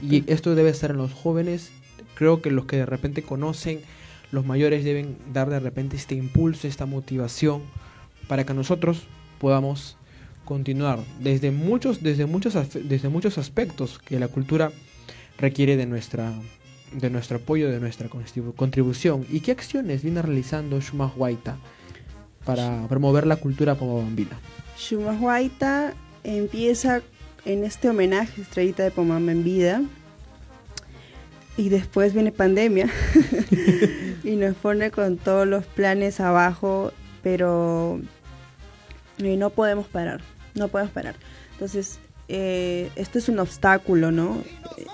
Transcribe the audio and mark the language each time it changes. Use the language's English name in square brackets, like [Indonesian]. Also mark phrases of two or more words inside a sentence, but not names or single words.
[Spanish] Y esto debe estar en los jóvenes. Creo que los que de repente conocen, los mayores deben dar de repente este impulso, esta motivación, para que nosotros podamos continuar desde muchos aspectos que la cultura requiere de nuestro apoyo, de nuestra contribución. ¿Y qué acciones viene realizando Shumas Huayta para promover la cultura pomabambina? Shumas Huayta empieza en este homenaje a Estrellita de Pomabamba en vida, y después viene pandemia y nos pone con todos los planes abajo, pero no podemos parar. Entonces este es un obstáculo, ¿no?